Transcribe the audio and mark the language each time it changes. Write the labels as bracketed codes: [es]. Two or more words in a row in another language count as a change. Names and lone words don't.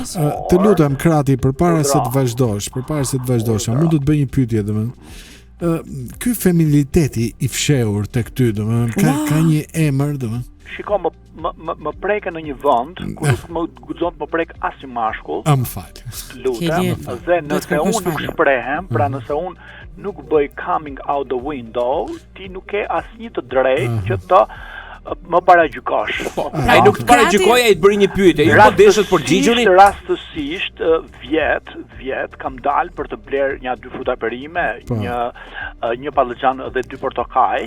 [sq] Të lutem Krati, përpara se të vazhdosh, a mund të të bëj një pyetje domethënë? Ky familiteti i fshehur tek ty, domethënë, ka një emër, domethënë? Shiko, më preke në një vend ku nuk më guxon të më prek asnjë mashkull. Më fal. Lutem, dhe nëse unë nuk shprehem, pra nëse unë nuk bëj [en] coming out the window, [sq] ti nuk ke asnjë të drejtë që të më paragjykosh. Ai nuk të paragjykoj, ai të bëri një pyetje. Ju po deshet për gjigjurin? Rastësisht vjet kam dalë për të bler një 2 fruta perime, një pallëxhan dhe 2 portokaj.